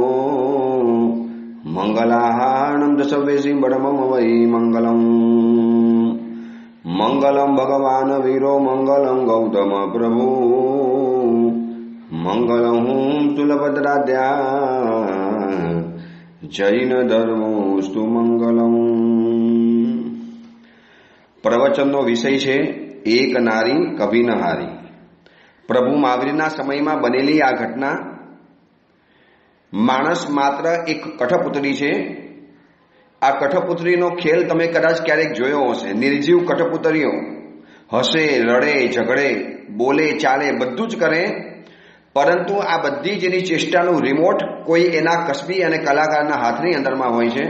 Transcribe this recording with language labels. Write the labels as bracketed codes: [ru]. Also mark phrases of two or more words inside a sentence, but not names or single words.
[sa] मंगलाहानं दशवेशी बड़मम वै मंगलम् मंगलम भगवान वीरो मंगलम गौतम प्रभु मंगलम तुलभद्राद्या जैन धर्मोस्तु मंगलम। [gu] प्रवचनનો વિષય છે એક નારી કભી ન હારી। પ્રભુ મહાવીરના સમયમાં બનેલી આ ઘટના માણસ માત્ર એક કઠપુતળી છે। આ કઠપુતળીનો ખેલ તમે કદાચ ક્યારેક જોયો હશે। નિર્જીવ કઠપુતળીઓ હસે, રડે, ઝઘડે, બોલે, ચાલે, બધું જ કરે, પરંતુ આ બધી જ એની ચેષ્ટાનું રિમોટ કોઈ એના કસબી અને કલાકારના હાથની અંદરમાં હોય છે।